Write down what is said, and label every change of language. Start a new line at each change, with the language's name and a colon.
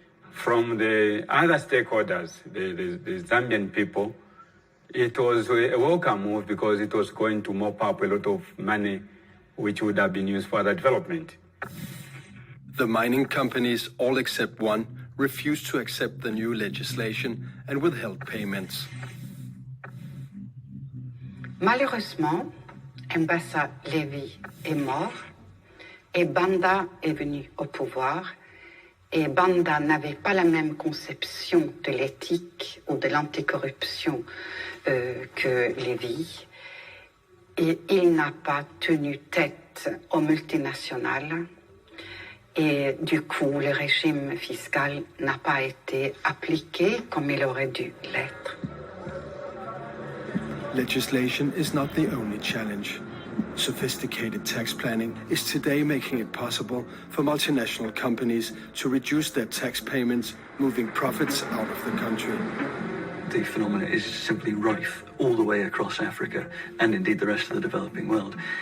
English: From the other stakeholders, the Zambian people, it was a welcome move because it was going to mop up a lot of money which would have been used for other development. The mining companies, all except one, refused to accept the new legislation and withheld payments.
French: Malheureusement, Mbassa Levi est mort et Banda est venu au pouvoir. Et Banda n'avait pas la même conception de l'éthique ou de l'anticorruption que Levi. Et il n'a pas tenu tête aux multinationales. Et du coup, le régime fiscal n'a pas été appliqué comme il aurait dû l'être.
English: Legislation is not the only challenge. Sophisticated tax planning is today making it possible for multinational companies to reduce their tax payments, moving profits out of the country. The phenomenon is simply rife all the way across Africa and indeed the rest of the developing world.